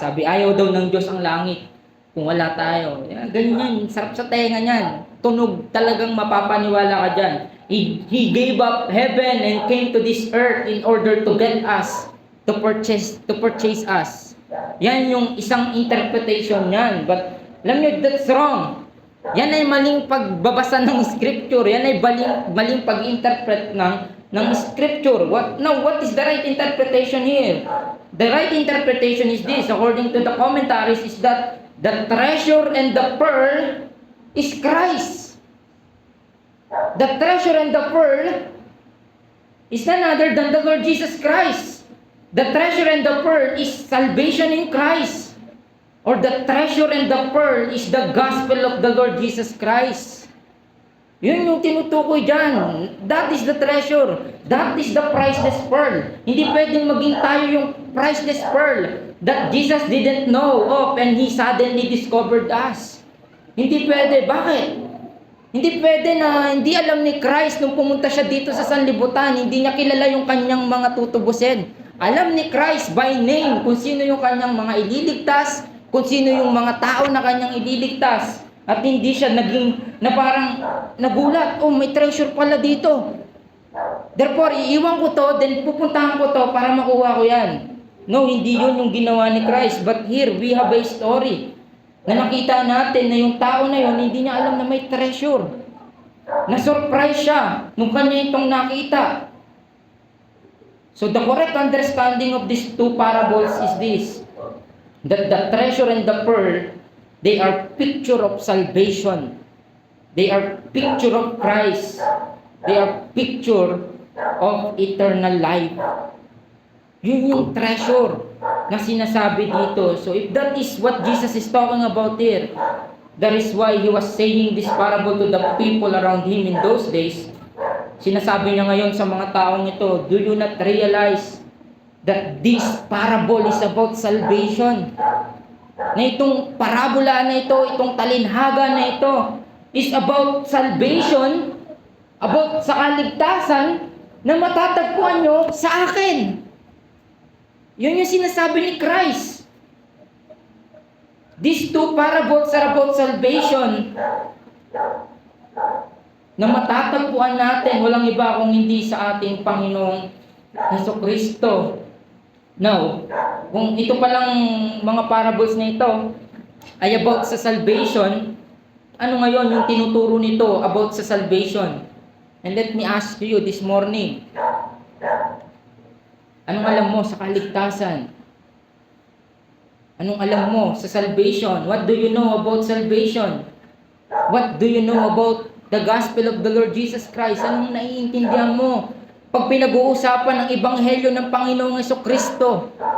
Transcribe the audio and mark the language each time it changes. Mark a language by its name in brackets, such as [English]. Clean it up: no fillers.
[Filipino] Sabi, ayaw daw ng Diyos ang langit kung wala tayo. Yan, ganyan, sarap sa tenga niyan. Tunog, talagang mapapaniwala ka dyan. [English] He gave up heaven and came to this earth in order to get us, to purchase us. [Filipino] Yan yung isang interpretation niyan. But, alam nyo, [English] that's wrong. [Filipino] Yan ay maling pagbabasa ng scripture. Yan ay maling pag-interpret ng scripture. [English] What is the right interpretation here? The right interpretation is this, according to the commentaries, is that the treasure and the pearl is Christ. The treasure and the pearl is none other than the Lord Jesus Christ. The treasure and the pearl is salvation in Christ. Or the treasure and the pearl is the gospel of the Lord Jesus Christ. [Filipino] Yun yung tinutukoy dyan. [English] That is the treasure. That is the priceless pearl. [Filipino] Hindi pwedeng maging tayo yung [English] priceless pearl that Jesus didn't know of and He suddenly discovered us. [Filipino] Hindi pwede. Bakit? Hindi pwede na hindi alam ni Christ nung pumunta siya dito sa sanlibutan. Hindi niya kilala yung kanyang mga tutubusin. Alam ni Christ by name kung sino yung kanyang mga ililigtas, kung sino yung mga tao na kanyang ililigtas. At hindi siya naging na parang nagulat, oh may treasure pala dito. Therefore, iiwan ko to, then pupuntahan ko to para makuha ko yan. No, hindi yun yung ginawa ni Christ. [English] But here, we have a story [Filipino] na nakita natin na yung tao na yun, hindi niya alam na may treasure. Na-surprise siya nung kanya itong nakita. [English] So the correct understanding of these two parables is this, that the treasure and the pearl, they are picture of salvation. They are picture of Christ. They are picture of eternal life. [Filipino] Yun yung treasure na sinasabi dito. [English] So if that is what Jesus is talking about here, that is why He was saying this parable to the people around Him in those days. [Filipino] Sinasabi niya ngayon sa mga taong ito, [English] do you not realize that this parable is about salvation? [Filipino] Na itong parabola na ito, itong talinhaga na ito, [English] is about salvation, [Filipino] about sa kaligtasan na matatagpuan nyo sa akin. Yun yung sinasabi ni Christ. [English] These two parables are about salvation [Filipino] na matatagpuan natin, walang iba kung hindi sa ating Panginoong Jesucristo. Now, kung ito palang mga parables na ito ay about sa salvation, ano ngayon yung tinuturo nito about sa salvation? [English] And let me ask you this morning, [Filipino] anong alam mo sa kaligtasan? Anong alam mo sa salvation? [English] What do you know about salvation? What do you know about the gospel of the Lord Jesus Christ? [Filipino] Anong naiintindihan mo pag pinag-uusapan ng ebanghelyo ng Panginoong Jesucristo?